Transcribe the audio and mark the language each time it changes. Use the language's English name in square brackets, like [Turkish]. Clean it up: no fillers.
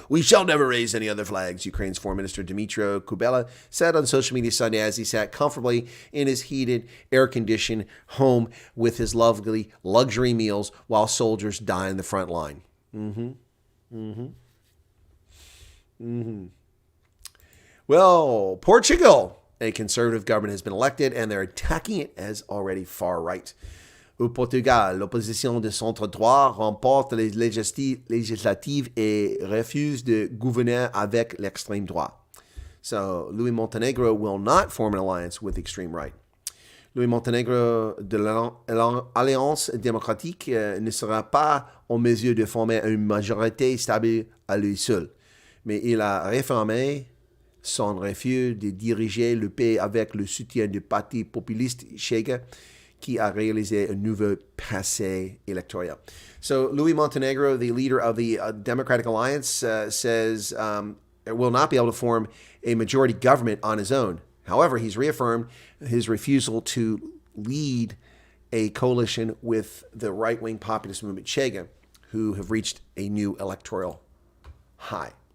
[English] We shall never raise any other flags, Ukraine's Foreign Minister Dmytro Kuleba said on social media Sunday as he sat comfortably in his heated, air-conditioned home with his lovely luxury meals while soldiers die in the front line. Well, Portugal, a conservative government has been elected, and they're attacking it as already far right. [French] Au Portugal, l'opposition de centre-droit remporte les législatives et refuse de gouverner avec l'extrême droite. [English] So, Louis Montenegro will not form an alliance with the extreme right. [French] Louis Montenegro de l'Alliance démocratique ne sera pas en mesure de former une majorité stable à lui seul, mais il a réaffirmé son refus de diriger le pays avec le soutien du parti populiste Chega, qui a réalisé un nouveau passé électoral. [English] So Louis Montenegro, the leader of the Democratic Alliance, says will not be able to form a majority government on his own. However, he's reaffirmed his refusal to lead a coalition with the right-wing populist movement Chega, who have reached a new electoral high.